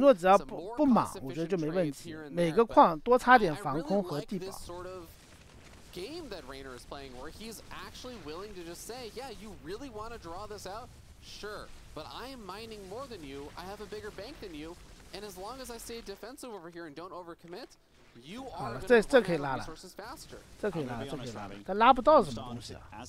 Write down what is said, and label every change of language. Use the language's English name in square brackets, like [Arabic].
[Chinese] 诺只要不莽，我觉得就没问题。每个矿多插点防空和地堡。 [English] Game that Reynor is playing where he's actually willing to just say, yeah, you really want to draw this out? Sure, but I am mining more than you. I have a bigger bank than you. And as long as I stay defensive over here and don't overcommit, [Chinese] 好了，这可以拉了，这可以拉，但拉不到什么东西啊。